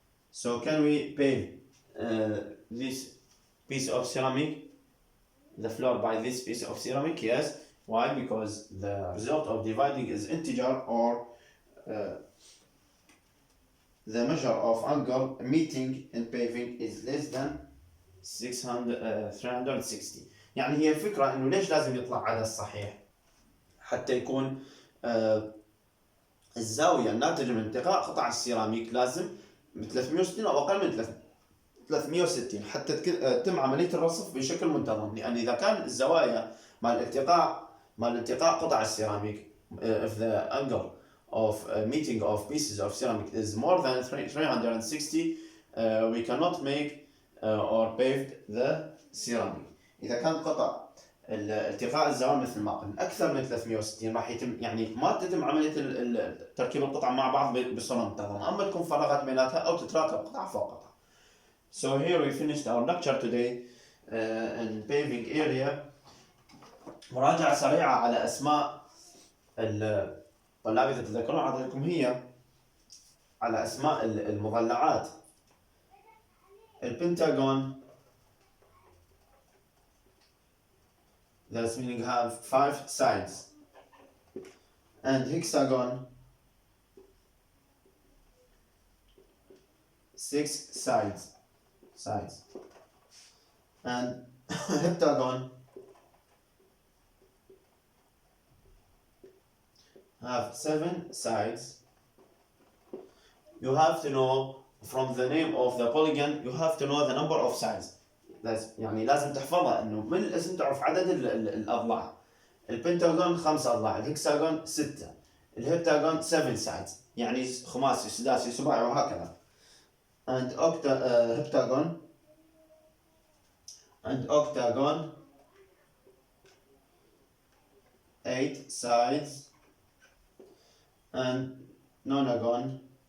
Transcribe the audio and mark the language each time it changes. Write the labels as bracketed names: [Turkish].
[English] So can we pave this piece of ceramic, the floor by this piece of ceramic? Yes. Why? Because the result of dividing is integer, or the measure of angle meeting in paving is less than 360. [Arabic] يعني هي الفكرة انه ليش لازم يطلع عدد صحيح؟ حتى يكون الزاوية الناتجة من التقاء قطع السيراميك لازم من 360 او اقل من 360 حتى تتم عملية الرصف بشكل منتظم. لان اذا كان الزوايا مع الالتقاء قطع السيراميك [English] if the angle of meeting of pieces of ceramic is more than 360, we cannot make or pave the ceramic. [Arabic] إذا كان قطع التقاء الزوايا مثل ما قلنا أكثر من 360 راح يتم، يعني ما تتم عملية تركيب القطع مع بعض بصورة منتظمة، أما تكون فراغات بيناتها أو تتراكب قطعة فوق قطعة. [English] So here we finished our lecture today in paving area. [Arabic] مراجعة سريعة على أسماء الطلاب إذا تذكرون أعطيتكم هي على أسماء المضلعات. [English] البنتاغون that's meaning have 5 sides, and hexagon 6 sides, and heptagon have 7 sides. You have to know from the name of the polygon, you have to know the number of sides. [Arabic] يعني لازم تحفظها انه من الاسم تعرف عدد الاضلاع. البنتاغون 5 اضلاع، الهكساغون 6، الهبتاغون 7 sides، يعني خماسي سداسي سباعي وهكذا. [English] and heptagon and octagon, 8 sides, and nonagon,